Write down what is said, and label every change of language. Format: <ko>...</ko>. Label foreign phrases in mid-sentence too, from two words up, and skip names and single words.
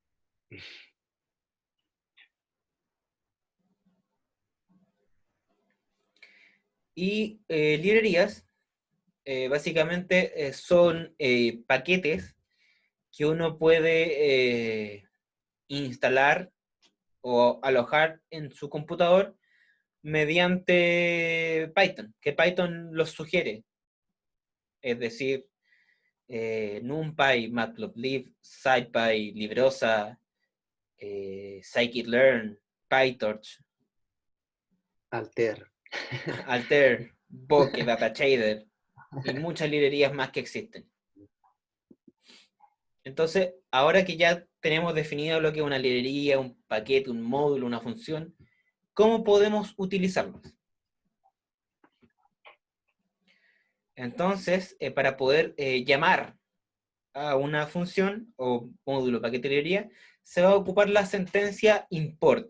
<es>Y librerías, básicamente son paquetes que uno puede instalar o alojar en su computador mediante Python, que Python los sugiere. Es decir, NumPy, Matplotlib, SciPy, Librosa, Scikit-learn, PyTorch, Alter. Alter, Bokeh, DataShader y muchas librerías más que existen. Entonces, ahora que ya tenemos definido lo que es una librería, un paquete, un módulo, una función, ¿cómo podemos utilizarlos? Entonces, para poder llamar a una función o módulo, paquete, librería, se va a ocupar la sentencia import.</es>